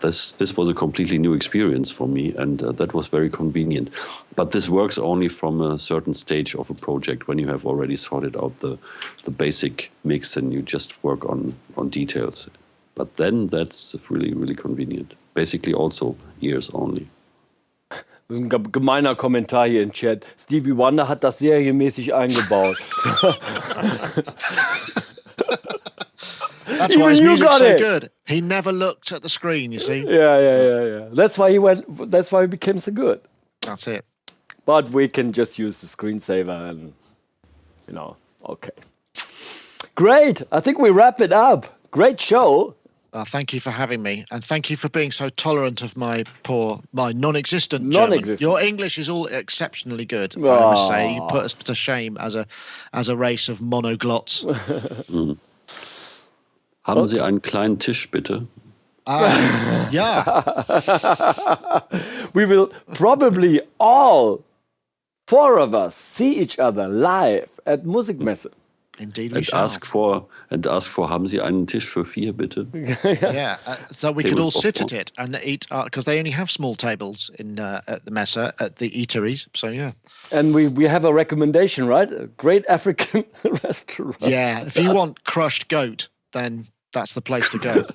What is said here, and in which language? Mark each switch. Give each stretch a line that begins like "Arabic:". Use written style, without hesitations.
English: This was a completely new experience for me, and that was very convenient. But this works only from a certain stage of a project, when you have already sorted out the basic mix and you just work on details. But then that's really, really convenient. Basically also ears only.
German: Das ist ein gemeiner Kommentar hier im Chat. Stevie Wonder hat das serienmäßig eingebaut.
English: That's why his music's so good. He never looked at the screen, you see. Yeah. That's why he became so good. That's it. But we can just use the screensaver and, okay. Great. I think we wrap it up. Great show. Thank you for having me, and thank you for being so tolerant of my non-existent German. Your English is all exceptionally good, I must say. You put us to shame as a race of monoglots.
German: Haben Sie einen kleinen Tisch, bitte?
English: Yeah. We will probably all 4 of us see each other live at Musikmesse. Indeed, we and shall. ask for,
German: haben Sie einen Tisch für 4, bitte?
English: Yeah, so we could all sit at it and eat, because they only have small tables at the Messe, at the eateries, so yeah. And we have a recommendation, right? A great African restaurant. Yeah, if you want crushed goat, then that's the place to go.